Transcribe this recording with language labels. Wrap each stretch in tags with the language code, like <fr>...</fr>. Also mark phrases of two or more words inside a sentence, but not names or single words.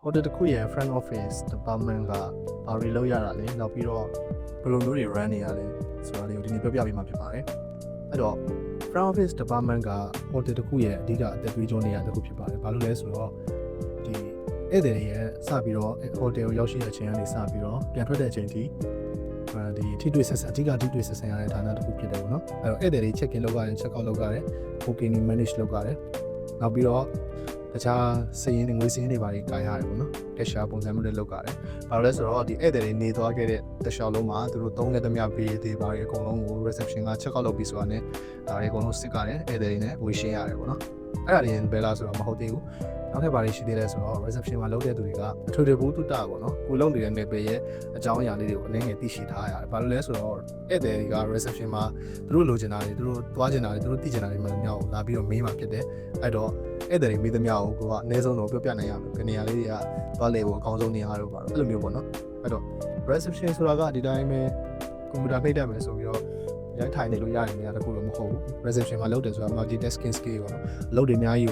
<my>hotel တစ်ခုရဲ့</my> <en>front office department</en> <my>ကဘာတွေလုပ်ရတာလဲနောက်ပြီးတော့ဘယ်လိုမျိုးတွေ run နေရလဲဆိုတာလေးကိုဒီနေ့ပြောပြပေးမှာဖြစ်ပါတယ်အဲ့တော့</my> <en>front office department</en> <my>က hotel တစ်ခုရဲ့အဓိကအသက်သွေးကြောနေရာ တစ်ခုဖြစ်ပါတယ်ဘာလို့လဲဆိုတော့ဒီဧည့်သည်တွေရဲ့စပြီးတော့ hotel ကိုရောက်ရှိတဲ့အချိန်ကနေစပြီးတော့ပြန်ထွက်တဲ့အချိန်ထိဒီထိတွေ့ ဆက်ဆံအဓိကထိတွေ့ဆက်ဆံရတဲ့ဌာနတစ်ခုဖြစ်တယ်ပေါ့နော်အဲ့တော့ဧည့်သည်တွေ</my> <en>check in</en> <my>လုပ်ရတယ်</my> <en>check out</en> <my>လုပ်ရတယ် booking တွေ manage လုပ်ရတယ်နောက်ပြီးတော့တခြားစည်ရင်းတွေငွေစည်ရင်းတွေပါကြီးကိုင်ရတယ်ပေါ့နော် cashier ပုံစံမျိုးတွေလုပ်ရတယ်ဘာလို့လဲဆိုတော့ဒီဧည့်သည်တွေနေသွားခဲ့တဲ့တစ်လျှောက်လုံးမှာသူတို့သုံးခဲ့သမျှဘေးတွေပါကြီးအကုန်လုံးကို reception က</my> <en>check out</en> <my>လုပ်ပြီးဆိုတာနဲ့ဒါတွေအကုန်လုံးစစ်ကြတယ်ဧည့်သည်တွေနဲ့ဝေရှင်းရတယ်ပေါ့နော်အဲ့ဒါတွေဘယ် လားဆိုတော့မဟုတ်သေးဘူးနောက်ထပ်ဘာတွေရှိသေးလဲဆိုတော့ reception မှာလုပ်တဲ့သူတွေကအထူးတဘူးတုတပေါ့နော်ကိုလုံးနေတဲ့နယ်ပယ်ရဲ့အကြောင်းအရာလေးတွေကိုအနည်း ငယ်သိရှိထားရတယ်ဘာလို့လဲဆိုတော့ဧည့်သည်တွေက reception မှာသူတို့လိုချင်တာတွေသူတို့သွားချင်တာတွေသူတို့သိချင်တာတွေမှလည်းများကိုလာပြီးတော့မေးမှာဖြစ်တယ်အဲ့တော့ဧည့်သည်တွေမိသမျှကိုကိုကအနည်းဆုံးတော့ပြောပြနိုင်ရမယ်။ဒီနေရာလေးတွေကသွားလေဖို့အကောင်းဆုံးနေရာတို့ပါတော့အဲ့လိုမျိုးပေါ့နော်။အဲ့တော့ reception ဆိုတာကဒီတိုင်းပဲကွန်ပျူတာနှိပ်တတ်မယ်ဆိုပြီးတော့ရိုက်ထိုင်နေလို့ရတဲ့နေရာတစ်ခုတော့မဟုတ်ဘူး။ reception မှာလုပ်တယ်ဆိုတာ</my> <en>multitasking skill</en> <my>ပေါ့နော်။အလုပ်တွေအများကြီး</my>